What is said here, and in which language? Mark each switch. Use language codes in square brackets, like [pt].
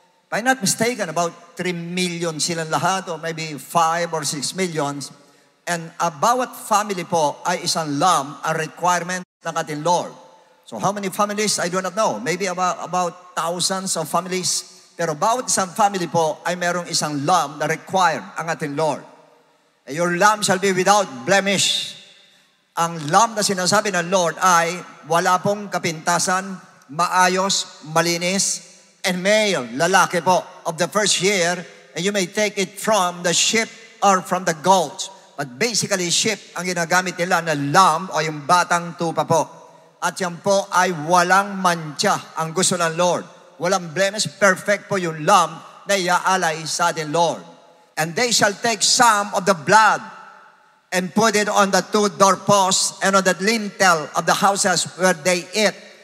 [en] If I'm not mistaken, about 3 million [tl] silang lahat, [en] or maybe 5 or 6 millions. And bawat family po ay isang lamb, a requirement ng ating Lord. So how many families? I do not know. Maybe about thousands of families. [tl] Pero bawat isang family po ay merong isang lamb na required ang ating Lord. [en] Your lamb shall be without blemish. [tl] Ang lamb na sinasabi ng Lord ay wala pong kapintasan, maayos, malinis, and male, lalaki po, [en] of the first year, and you may take it from the sheep or from the goats. [tl] But basically, sheep ang ginagamit nila na lamb o yung batang tupa po. At yan po ay walang mantsa ang gusto ng Lord. Walang blemish, perfect po yung lamb na iaalay sa ating Lord. [en] "And they shall take some of the blood and put it on the 2 doorposts and on the lintel of the houses where they eat."